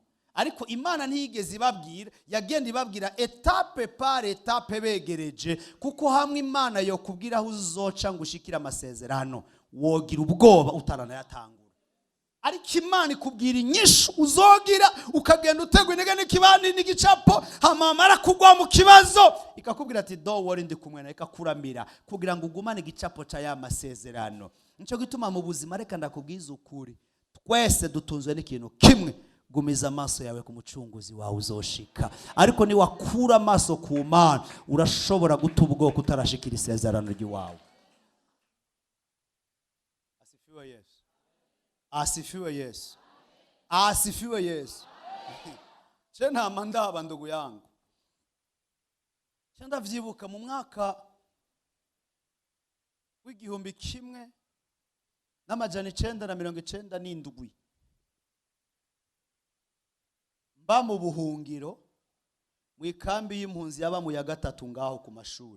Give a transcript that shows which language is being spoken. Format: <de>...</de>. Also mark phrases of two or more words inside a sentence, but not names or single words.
<rn>Ariko Imana ntiyigeze ibabwira, yagenda ibabwira</rn> <fr>etape par etape</fr> <rn>begereje. Kuko hamwe Imana yo kubwira aho uzoca ngushikira amasezerano wogira ubwoba utaranayatangura. Ariko Imana ikubwira inyishu uzogira ukagenda utegwa intege n'ikibandi n'igicapo hamamara kugwa mu kibazo ikakubwira ati</rn> <en>don't worry</en> <rn>ndi kumwe na ikakuramira kugira ngo ugumane igicapo ca ya masezerano. Nico gituma mu buzima reka ndakubwiza ukuri, twese dutunzwe n'ikintu kimwe: gumiza amaso yawe ku mucunguzi wawe uzoshika. Ariko ni wakura amaso ku Mana, urashobora guta ubwoko utarashikira isezerano ry'iwawe.</rn> <sw>Asifiwe Yesu, asifiwe Yesu, asifiwe Yesu.</sw> <rn>Je ntama ndaba</rn> <sw>ndugu yangu,</sw> <rn>je ndavyibuka mu mwaka w'igihumbi kimwe n'amajana 997 mba mu buhungiro mu ikambi y'impunzi yaba mu ya gatatu ngaho ku mashuri.</rn>